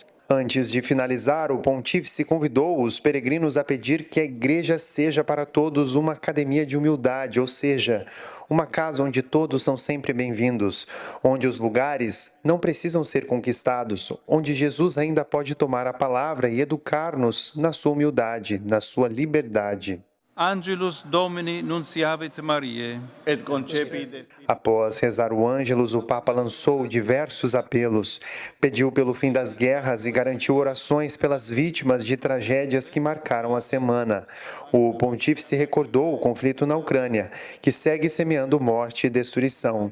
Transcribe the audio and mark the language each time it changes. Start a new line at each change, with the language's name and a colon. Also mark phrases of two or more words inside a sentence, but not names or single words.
Portuguese: Antes de finalizar, o pontífice convidou os peregrinos a pedir que a igreja seja para todos uma academia de humildade, ou seja, uma casa onde todos são sempre bem-vindos, onde os lugares não precisam ser conquistados, onde Jesus ainda pode tomar a palavra e educar-nos na sua humildade, na sua liberdade.
Latin: Angelus Domini nunciavit Mariae. Et concepit.
Portuguese: Após rezar o Ângelus, o Papa lançou diversos apelos, pediu pelo fim das guerras e garantiu orações pelas vítimas de tragédias que marcaram a semana. O pontífice recordou o conflito na Ucrânia, que segue semeando morte e destruição.